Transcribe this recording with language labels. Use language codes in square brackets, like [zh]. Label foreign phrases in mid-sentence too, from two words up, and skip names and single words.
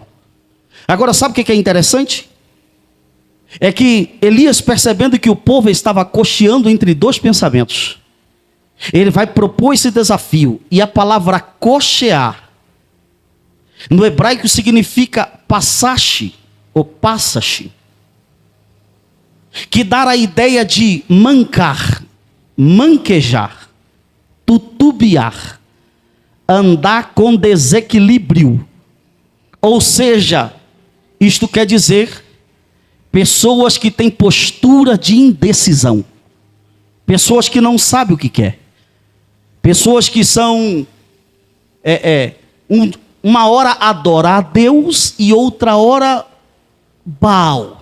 [pt] Agora, sabe o que é interessante? É que Elias, percebendo que o povo estava cocheando entre dois pensamentos, ele vai propor esse desafio. E a palavra cochear, no hebraico significa passache, ou passache, que dá a ideia de mancar, manquejar, tutubiar, andar com desequilíbrio. Ou seja, isto quer dizer pessoas que têm postura de indecisão, pessoas que não sabem o que quer, pessoas que são uma hora adorar a Deus e outra hora Baal.